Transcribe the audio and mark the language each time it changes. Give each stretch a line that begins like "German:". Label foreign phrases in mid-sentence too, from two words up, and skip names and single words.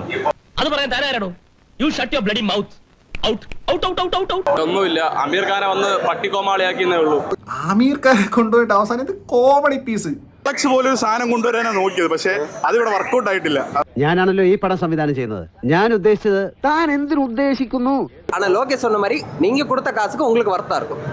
Malayalam: അത് പറയാൻ തരാനോ?
English: You shut your bloody mouth. Out out out out out out ഔട്ട് ഔട്ട് ഔട്ട് ഔട്ട്.
Malayalam: ഒന്നുമില്ല, അമീർ ഖാനെ വന്ന് പട്ടിക്കോമാളിയാക്കിന്നേ ഉള്ളൂ. ആമീർ ഖാനെ കൊണ്ടുപോയിട്ട് അവസാനം ഇത്
English: comedy piece.
Malayalam: പോലെ ഒരു സാധനം കൊണ്ടുവരാനാണ് നോക്കിയത്, പക്ഷെ അതിവിടെ വർക്കൗട്ട് ആയിട്ടില്ല. ഞാനാണല്ലോ ഈ പടം സംവിധാനം ചെയ്യുന്നത്. ഞാൻ ഉദ്ദേശിച്ചത് താൻ എന്തിനു ഉദ്ദേശിക്കുന്നു?
Tamil: ஆனா லோகேஷ் சொன்ன மாதிரி நீங்க கொடுத்த காசுக்கு உங்களுக்கு வர்த்தா இருக்கும்.